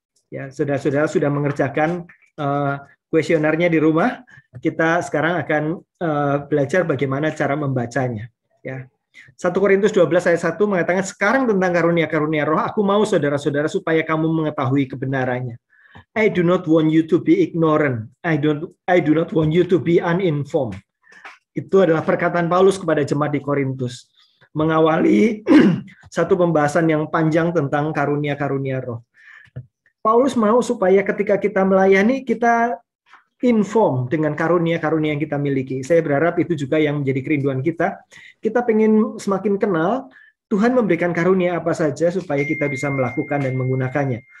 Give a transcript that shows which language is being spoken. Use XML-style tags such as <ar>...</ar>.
<id>Ya, saudara-saudara sudah mengerjakan kuesionernya di rumah. Kita sekarang akan belajar bagaimana cara membacanya. Ya. 1 Korintus 12 ayat 1 mengatakan, sekarang tentang karunia-karunia roh, aku mau saudara-saudara supaya kamu mengetahui kebenarannya.</id> <en>I do not want you to be ignorant. I do not want you to be uninformed.</en> <id>Itu adalah perkataan Paulus kepada jemaat di Korintus. Mengawali satu pembahasan yang panjang tentang karunia-karunia roh. Paulus mau supaya ketika kita melayani, kita inform dengan karunia-karunia yang kita miliki. Saya berharap itu juga yang menjadi kerinduan kita. Kita pengen semakin kenal Tuhan memberikan karunia apa saja supaya kita bisa melakukan dan menggunakannya.</id>